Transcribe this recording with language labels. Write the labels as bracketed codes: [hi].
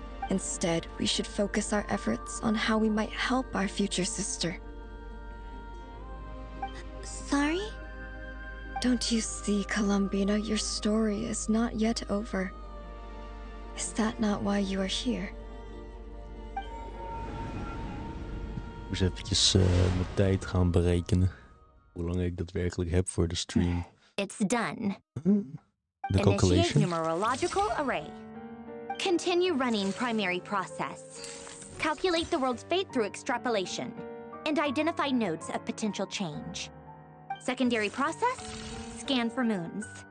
[en] Instead, we should focus our efforts on how we might help our future sister. Sorry? Don't you see, Columbina, your story is not yet over. Is that not why you are here? [nl] Dus eventjes mijn tijd gaan berekenen. Hoe lang ik daadwerkelijk heb voor de stream. [en] It's done. [nl] De [en] Initiate calculation. numerological array. Continue running primary process. Calculate the world's fate through extrapolation. And identify nodes of potential change. Secondary process, scan for moons.